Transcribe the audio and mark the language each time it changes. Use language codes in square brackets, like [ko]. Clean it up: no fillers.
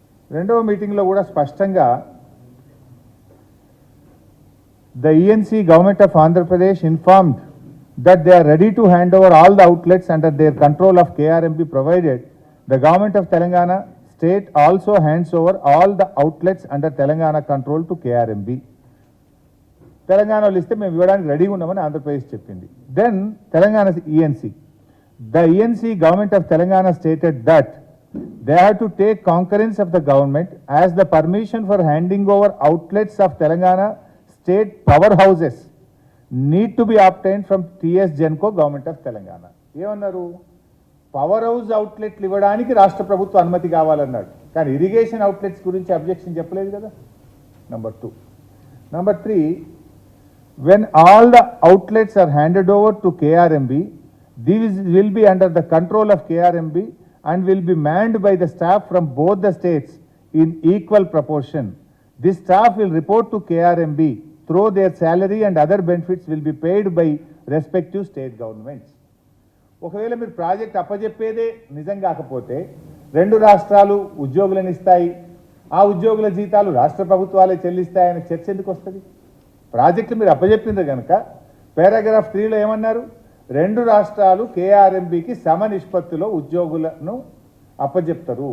[te] 2వ మీటింగ్లో కూడా స్పష్టంగా [en] the ENC government of Andhra Pradesh informed that they are ready to hand over all the outlets under their control of KRMB provided the government of Telangana state also hands over all the outlets under Telangana control to KRMB. [te] తెలంగాణలో ఇస్తే మేము ఇవ్వడానికి రెడీగా ఉన్నామని ఆంధ్రప్రదేశ్ చెప్పింది. [en] Then Telangana ENC, the ENC government of Telangana stated that they have to take concurrence of the government as the permission for handing over outlets of Telangana state powerhouses need to be obtained from TS Genco government of Telangana. [te] ఏమన్నారు? Power house అవుట్లెట్లు ఇవ్వడానికి రాష్ట్ర ప్రభుత్వ అనుమతి కావాలన్నాడు, కానీ irrigation outlets గురించి objection చెప్పలేదు కదా. Number 2. [en] Number 3, when all the outlets are handed over to KRMB, these will be under the control of KRMB and will be manned by the staff from both the states in equal proportion. This staff will report to KRMB through their salary and other benefits will be paid by respective state governments. [te] ఒకవేళ మీరు project అప్పజెప్పేదే నిజం కాకపోతే 2 రాష్ట్రాలు ఉద్యోగులను ఇస్తాయి, ఆ ఉద్యోగుల జీతాలు రాష్ట్ర ప్రభుత్వాలే చెల్లిస్తాయని చర్చ ఎందుకు వస్తుంది? ప్రాజెక్టులు మీరు అప్పజెప్పిండ్రు కనుక పారాగ్రాఫ్ 3లో ఏమన్నారు? 2 రాష్ట్రాలు కేఆర్ఎంబీకి సమ నిష్పత్తిలో ఉద్యోగులను అప్పజెప్తారు.